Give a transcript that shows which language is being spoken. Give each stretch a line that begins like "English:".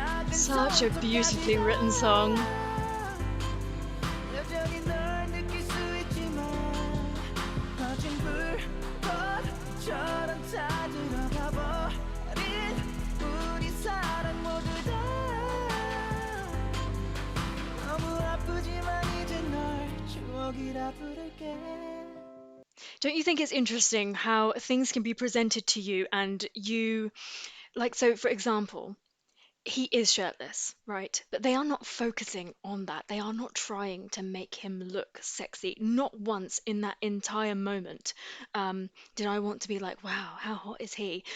English: Such a beautifully written song.
Korean: 여전히 널 느낄 수 있지만 거진 불꽃처럼 다 들어가 버린 우리 사랑 모두 다 너무 아프지만 이제 널 추억이라 부를게.
English: Don't you think it's interesting how things can be presented to you and you, like, so for example, he is shirtless, right? But they are not focusing on that. They are not trying to make him look sexy. Not once in that entire moment did I want to be like, wow, how hot is he?